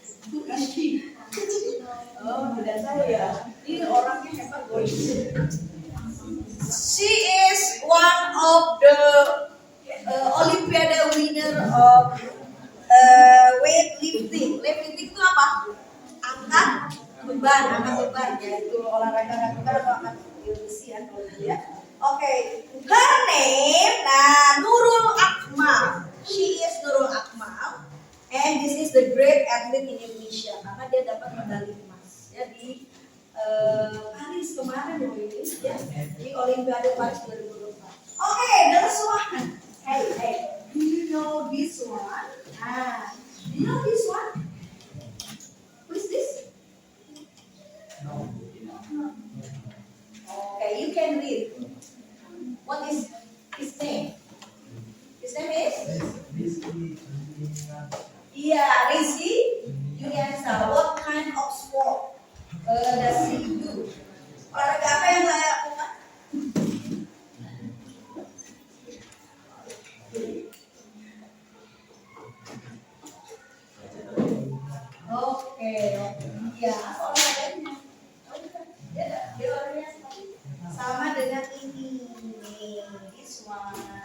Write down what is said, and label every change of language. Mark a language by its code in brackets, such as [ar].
[en] Who is she? Oh, [id] tidak saya. Ini orangnya hebat, boy. [en] She is one of the Olimpiade winner of weightlifting. [id] Weightlifting itu apa? Angkat beban ya, itu olahraga angkat beban atau angkat besi ya kalau ya. [en] Okay, her name, nah, Nurul Akmal. She is Nurul Akmal, and this is the great athlete in Indonesia [id] karena dia dapat medali emas. Ya di Paris kemarin loh ini, ya di Olimpiade Paris 2024. [en] Okay, there's one. Hey, do you know this one? Ah, do you know this one? Who is this? Okay, you can read. What is his name? His name is? Yeah, Rizky Yuliansa. What kind of sport does he do? [id] Olahraga apa yang saya lakukan? Oke, ya, olahraganya. Dia olahraganya sama dengan ini nih, [en] this one.